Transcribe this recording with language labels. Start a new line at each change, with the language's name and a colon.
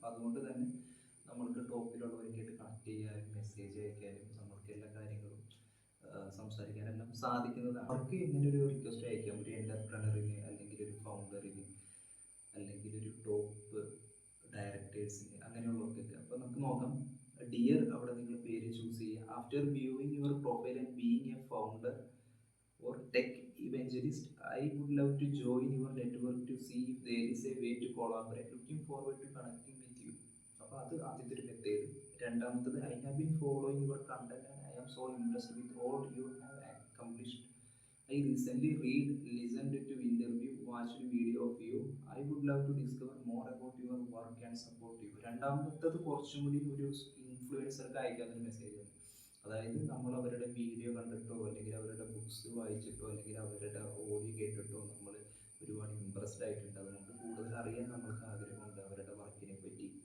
Malayalam: അപ്പോൾ അതുകൊണ്ട് തന്നെ നമ്മൾക്ക് ടോപ്പിലുള്ളവരൊക്കെയായിട്ട് കണക്ട് ചെയ്യാനും മെസ്സേജ് അയക്കാനും നമ്മൾക്ക് എല്ലാ കാര്യങ്ങളും സംസാരിക്കാനെല്ലാം സാധിക്കുന്നതാണ്. അവർക്ക് ഇങ്ങനെ ഒരു റിക്വസ്റ്റ് അയക്കാം. ഒരു എന്റർപ്രണറിന്, അല്ലെങ്കിൽ ഒരു ഫൗണ്ടറിന്, അല്ലെങ്കിൽ ഒരു ടോപ്പ് ഡയറക്ടേഴ്സിന്, അങ്ങനെയുള്ളവർക്കൊക്കെ. അപ്പോൾ നമുക്ക് നോക്കാം. ഡിയർ, അവിടെ നിങ്ങൾ പേര് ചൂസ് ചെയ്യുക.
English: After viewing your profile and being a founder or tech evangelist, I would love to join your network to see if there is a way to collaborate. Looking forward to connecting with you.
Malayalam: അപ്പോൾ അത് ആദ്യത്തെ ഒരു method. രണ്ടാമത്തത്,
English: I have been following your content and I am so impressed with all you have accomplished. I recently listened to interview, watched video of you. I would love to discover more about your work and support you.
Malayalam: രണ്ടാമത്തത് കുറച്ചും കൂടി ഒരു ഇൻഫ്ലുവൻസർക്ക് അയക്കാവുന്ന മെസ്സേജാണ്. അതായത് നമ്മൾ അവരുടെ video കണ്ടിട്ടോ, അല്ലെങ്കിൽ അവരുടെ ബുക്സ് വായിച്ചിട്ടോ, അല്ലെങ്കിൽ അവരുടെ ഓഡിയോ കേട്ടിട്ടോ നമ്മൾ ഒരുപാട് ഇമ്പ്രസ്ഡ് ആയിട്ടുണ്ട്. അത് നമുക്ക് കൂടുതൽ അറിയാൻ നമ്മൾക്ക് ആഗ്രഹമുണ്ട് അവരുടെ വർക്കിനെ പറ്റി.